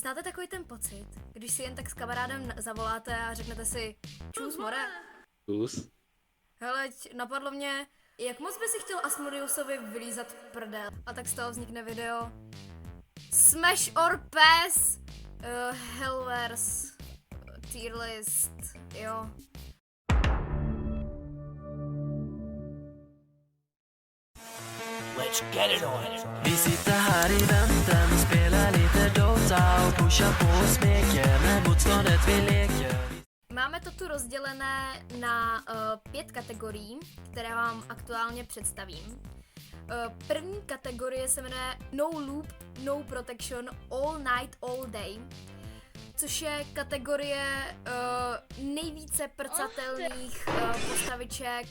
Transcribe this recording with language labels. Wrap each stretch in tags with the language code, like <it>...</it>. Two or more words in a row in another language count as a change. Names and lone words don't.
<cs>Znáte takový ten pocit, když si jen tak s kamarádem zavoláte a řeknete si čus more? Čus. Hele, napadlo mě, jak moc by si chtěl Asmodeusovi vylízat prdel. A tak z toho vznikne video Smash or Pass, Hellverse, tier list, jo.</cs> <en>Let's get it on.</en> <sv>Vi sitter här i väntan och spelar lite Dota och pushar på och smeker med motståndet vi leker.</sv> <cs>Máme to tu rozdělené na 5 kategorií, které vám aktuálně představím. První kategorie se jmenuje</cs> <en>No Loop, No Protection, All Night, All Day,</en> <cs>což je kategorie nejvíce prcatelných postaviček.</cs>